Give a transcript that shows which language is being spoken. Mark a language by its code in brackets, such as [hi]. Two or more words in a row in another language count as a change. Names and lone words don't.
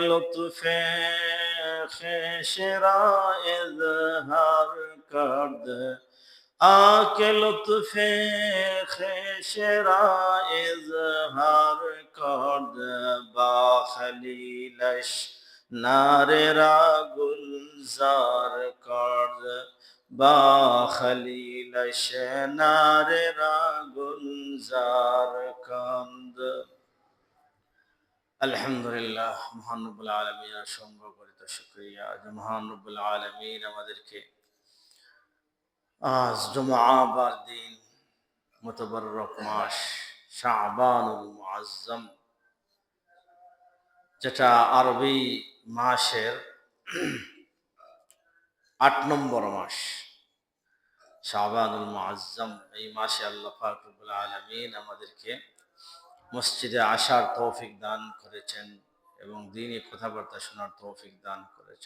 [fa] لطف خویش را اظهار کرد، آکه لطف خویش را اظهار کرد، با خلیلش نار را گلزار کرد، با خلیلش نار را گلزار کرد। [bn] আলহামদুলিল্লাহ, মহান রব্বুল আলামিনের অসংখ্য গরিত শুকরিয়া যে মহান রব্বুল আলামিন আমাদেরকে আজ জুমআবার দিন মুতাবাররক মাস শাবানুল মুআজ্জম, যেটা আরবি মাসের ৮ নম্বর মাস শাবানুল মুআজ্জম, এই মাসে আল্লাহ পাক রব্বুল আলামিন আমাদেরকে মসজিদে আসার তৌফিক দান করেছেন এবং দ্বীনি কথাবার্তা শোনার তৌফিক দান করেছেন।